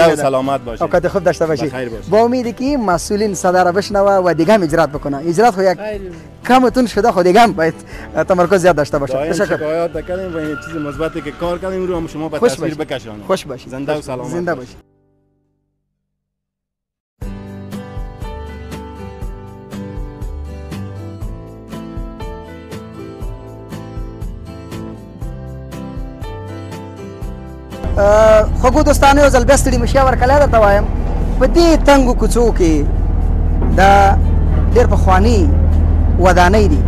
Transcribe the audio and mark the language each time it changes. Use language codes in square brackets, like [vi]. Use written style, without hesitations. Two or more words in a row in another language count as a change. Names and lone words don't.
[fa] و سلامت باشید. اوقات خوب داشته باشید. با امیدی که مسئولین صدا را بشنوه و دیگه هم اجرات بکنه. اجرات خو یک کمتون شده خود دیگه هم باید تمرکز زیاد داشته باشه. تشکر. شکایات کردیم و این چیز مثبتی که کار کردیم رو هم شما به تصویر بکشونید. خوش باشید. زنده و سلامت. زنده باشید. [ps] خو دوستانو یو ځل بیا ستړي مشیا ورکلی درته وایم په دې تنګو کوڅو کې دا ډېر پخواني ودانۍ دي.